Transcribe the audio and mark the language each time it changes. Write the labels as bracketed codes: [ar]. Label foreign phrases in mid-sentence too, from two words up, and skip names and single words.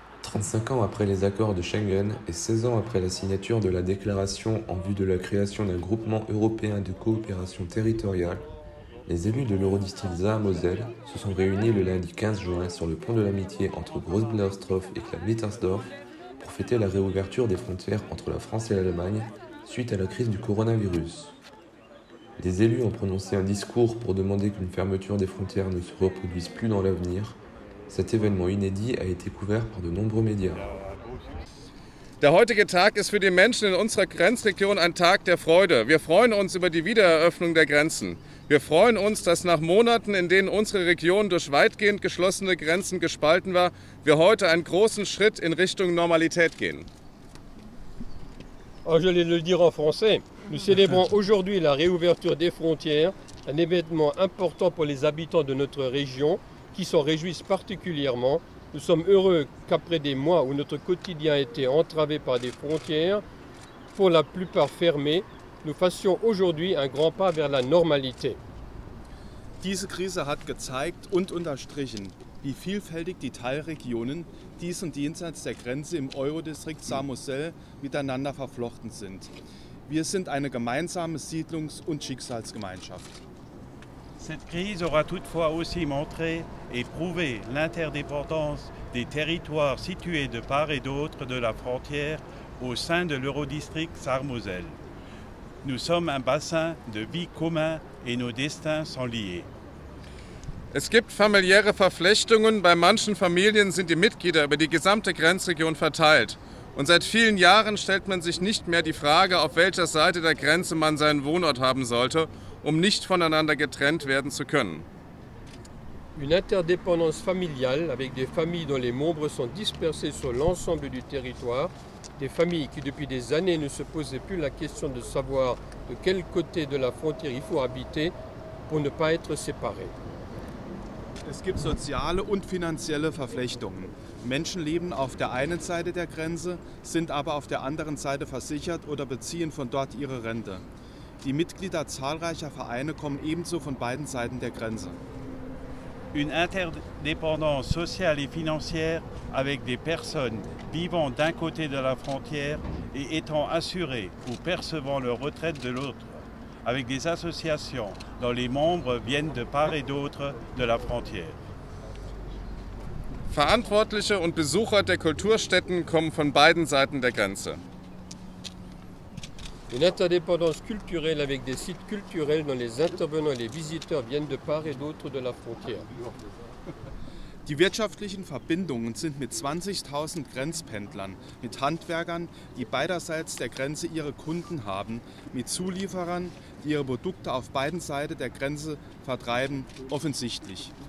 [fr] 35 ans après les accords de Schengen et 16 ans après la signature de la déclaration en vue de la création d'un groupement européen de coopération territoriale, les élus de l'Eurodistrict Saar-Moselle se sont réunis le lundi 15 juin sur le pont de l'amitié entre Groß-Blaustrop et Kleinwittersdorf pour fêter la réouverture des frontières entre la France et l'Allemagne suite à la crise du coronavirus. Les élus ont prononcé un discours pour demander qu'une fermeture des frontières ne se reproduise plus dans l'avenir. Cet événement inédit a été couvert par de nombreux médias. [de] Der heutige Tag ist für die Menschen in unserer Grenzregion ein Tag der Freude. Wir freuen uns über die Wiedereröffnung der Grenzen. Wir freuen uns, dass nach Monaten, in denen unsere Region durch weitgehend geschlossene Grenzen gespalten war, wir heute einen großen Schritt in Richtung Normalität gehen. [fr] Je vais le dire en français. Nous célébrons aujourd'hui la réouverture des frontières, un événement important pour les habitants de notre région qui s'en réjouissent particulièrement. Nous sommes heureux qu'après des mois où notre quotidien a été entravé par des frontières, pour la plupart fermées, nous fassions aujourd'hui un grand pas vers la Normalität. [de] Diese Krise hat gezeigt und unterstrichen, wie vielfältig die Teilregionen dies und jenseits der Grenze im Eurodistrikt Saar-Moselle miteinander verflochten sind. Wir sind eine gemeinsame Siedlungs- und Schicksalsgemeinschaft. [fr] Cette crise aura toutefois aussi montré et prouvé l'interdépendance des territoires situés de part et d'autre de la frontière au sein de l'Eurodistrict Saar-Moselle. Nous sommes un bassin de vie commun et nos destins sont liés. [de] Es gibt familiäre Verflechtungen, bei manchen Familien sind die Mitglieder über die gesamte Grenzregion verteilt. Und seit vielen Jahren stellt man sich nicht mehr die Frage, auf welcher Seite der Grenze man seinen Wohnort haben sollte, um nicht voneinander getrennt werden zu können. [fr] Une interdépendance familiale avec des familles dont les membres sont dispersés sur l'ensemble du territoire, des familles qui depuis des années ne se posaient plus la question de savoir de quel côté de la frontière il faut habiter pour ne pas être séparés. [de] Es gibt soziale und finanzielle Verflechtungen. Menschen leben auf der einen Seite der Grenze, sind aber auf der anderen Seite versichert oder beziehen von dort ihre Rente. Die Mitglieder zahlreicher Vereine kommen ebenso von beiden Seiten der Grenze. [fr] Une interdépendance sociale et financière avec des personnes vivant d'un côté de la frontière et étant assurées ou percevant leur retraite de l'autre, avec des associations dont les membres viennent de part et d'autre de la frontière. [de] Verantwortliche und Besucher der Kulturstätten kommen von beiden Seiten der Grenze. [fr] Une interdépendance culturelle avec des sites culturels dont les intervenants et les visiteurs viennent de part et d'autre de la frontière. [de] Die wirtschaftlichen Verbindungen sind mit 20.000 Grenzpendlern, mit Handwerkern, die beiderseits der Grenze ihre Kunden haben, mit Zulieferern, die ihre Produkte auf beiden Seiten der Grenze vertreiben, offensichtlich.